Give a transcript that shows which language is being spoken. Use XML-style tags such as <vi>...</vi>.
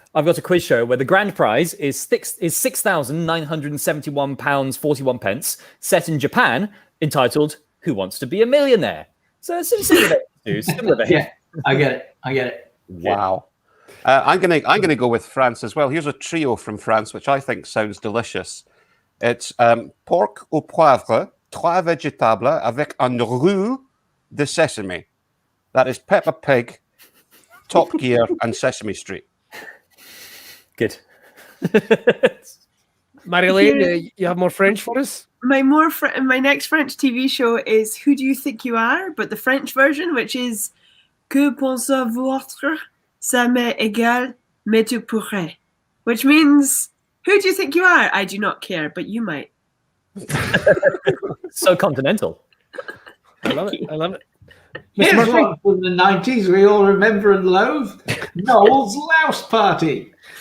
<en>I've got a quiz show where the grand prize is £6,971.41, set in Japan, entitled "Who Wants to Be a Millionaire?" So it's similar vein, similar vein. Yeah, I get it. Wow. I'm gonna go with France as well. Here's a trio from France, which I think sounds delicious. It's</en> <fr>porc au poivre, trois végétables avec un roux de sesame.</fr> <en>That is Peppa Pig, Top Gear, and Sesame Street. Good. Marilyn, you have more French for us? My next French TV show is Who Do You Think You Are? But the French version, which is</en> <fr>Que pensez-vous être? Ça m'est égal, mais tu pourrais.</fr> <en>Which means, who do you think you are? I do not care, but you might. So continental. I love it. I love it. Here's Murphy? one from the 90s we all remember and loathe. Noel's Louse Party.</en>